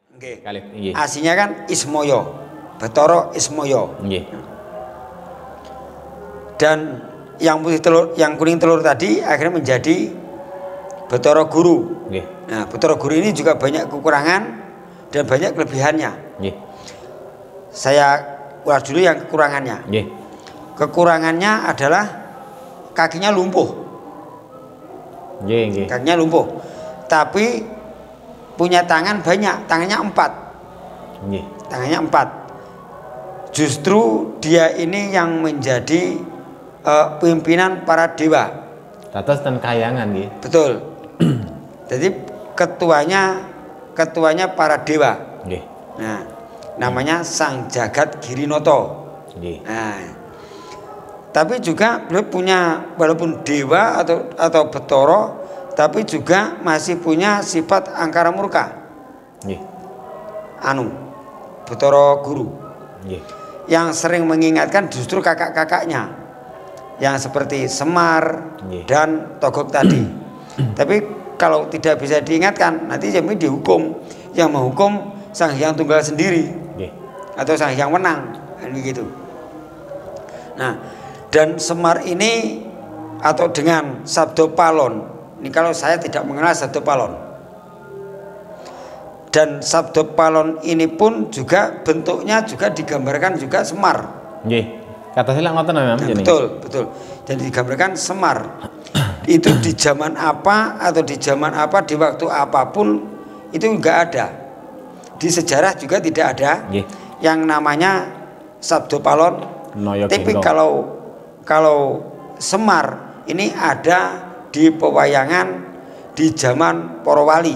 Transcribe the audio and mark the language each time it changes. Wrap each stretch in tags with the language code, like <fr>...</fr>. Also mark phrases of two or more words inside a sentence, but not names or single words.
<jv>Nggih. Kalih nggih.</jv> <id>Aslinya kan Ismoyo. Bathara Ismoyo.</id> <jv>Nggih.</jv> <id>Dan yang putih telur, yang kuning telur tadi akhirnya menjadi Bathara Guru.</id> <jv>Nggih.</jv> <id>Nah, Bathara Guru ini juga banyak kekurangan dan banyak kelebihannya.</id> <jv>Nggih.</jv> <id>Saya ulas dulu yang kekurangannya.</id> <jv>Nggih.</jv> <id>Kekurangannya adalah kakinya lumpuh.</id> <jv>Nggih, nggih.</jv> <id>Kakinya lumpuh. Tapi punya tangan banyak, tangannya 4.</id> <jv>Nggih.</jv> <id>Tangannya 4. Justru dia ini yang menjadi pimpinan para dewa.</id> <jv>Dados ten kayangan nggih.</jv> <id>Betul. Jadi ketuanya para dewa.</id> <jv>Nggih.</jv> <id>Nah, namanya Sang Jagat Girinoto.</id> <jv>Nggih.</jv> <id>Nah, tapi juga beliau punya, walaupun dewa atau Bathara, tapi juga masih punya sifat angkara murka.</id> <jv>Nggih.</jv> <id>Bathara Guru.</id> <jv>Nggih.</jv> <id>Yang sering mengingatkan justru kakak-kakaknya yang seperti Semar dan Togok tadi. Tapi kalau tidak bisa diingatkan, nanti jami dihukum. Yang menghukum Sang Hyang Tunggal sendiri. Atau Sang Hyang Wenang, begitu. Nah, dan Semar ini atau dengan Sabdo Palon, ini kalau saya tidak mengenal Sabdo Palon. Dan Sabdo Palon ini pun juga bentuknya juga digambarkan juga Semar.</id> <jv>Nggih. Kata sila ngoten Mas.</jv> <id>Nah, betul. Dan digambarkan Semar. Itu di zaman apa atau di zaman apa, di waktu apapun itu enggak ada. Di sejarah juga tidak ada yang namanya Sabdo Palon. Tapi kalau Semar ini ada di pewayangan di zaman para wali.</id>